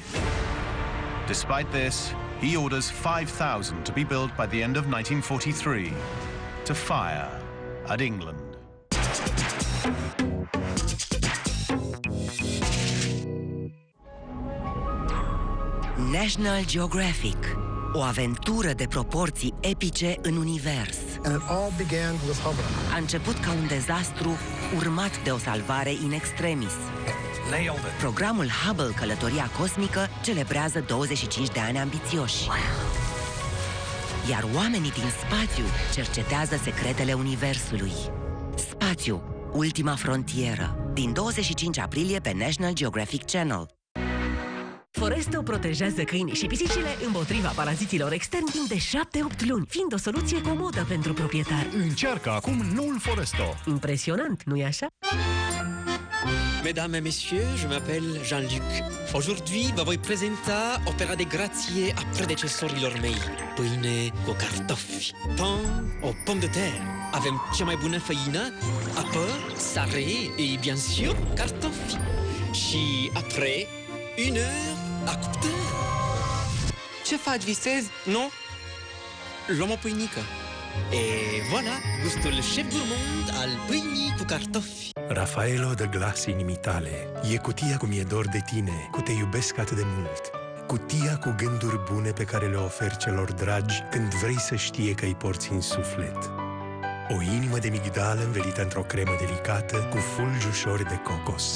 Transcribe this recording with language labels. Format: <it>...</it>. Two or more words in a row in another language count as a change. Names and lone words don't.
<en>Despite this, he orders 5,000 to be built by the end of 1943 to fire at England. National Geographic.</en> <ro>O aventură de proporții epice în univers.</ro> <en>And it all began with Hubble.</en> <ro>A început ca un dezastru urmat de o salvare in extremis. Programul Hubble Călătoria Cosmică celebrează 25 de ani ambițioși. Iar oamenii din spațiu cercetează secretele universului. Spațiu, ultima frontieră. Din 25 aprilie pe National Geographic Channel. Foresto protejează câinii și pisicile împotriva paraziților externi timp de 7-8 luni, fiind o soluție comodă pentru proprietar. Încearcă acum noul Foresto. Impresionant, nu-i așa?</ro> <fr>Mesdames et messieurs, je m'appelle Jean-Luc. Aujourd'hui,</fr> <ro>vă voi prezenta opera de grație a predecesorilor mei. Pâine cu cartofi,</ro> <fr>pain aux pommes de terre.</fr> <ro>Avem cea mai bună făină, apă, sare</ro> <fr>et bien sûr</fr> <ro>cartofi.</ro> <fr>Și après, une heure à cuptor.</fr> <ro>Ce faci, visezi? Nu? Luăm o pâinică.</ro> <fr>Et voilà,</fr> <ro>gustul</ro> <fr>chef gourmand</fr> <ro>al pâinii cu cartofi. Raffaello de glas inimii tale. E cutia cum e dor de tine, cu te iubesc atât de mult. Cutia cu gânduri bune pe care le oferi celor dragi când vrei să știe că îi porți în suflet. O inimă de migdală învelită într-o cremă delicată cu fulgi ușori de cocos.</ro>